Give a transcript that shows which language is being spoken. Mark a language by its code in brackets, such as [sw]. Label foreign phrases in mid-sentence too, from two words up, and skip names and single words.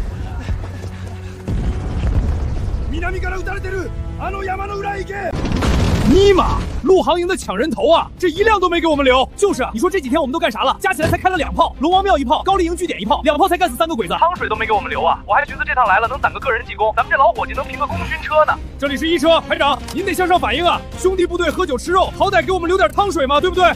[ja] 南から撃たれてる。あの山の裏へ行け。 [zh] 尼玛，陆航营的抢人头啊，这一辆都没给我们留。就是啊，你说这几天我们都干啥了？加起来才开了2炮，龙王庙1炮，高丽营据点1炮，2炮才干死3个鬼子，汤水都没给我们留啊！我还寻思这趟来了能攒个个人技功，咱们这老伙计能评个功勋车呢。这里是1车，排长，您得向上反映啊！兄弟部队喝酒吃肉，好歹给我们留点汤水嘛，对不对？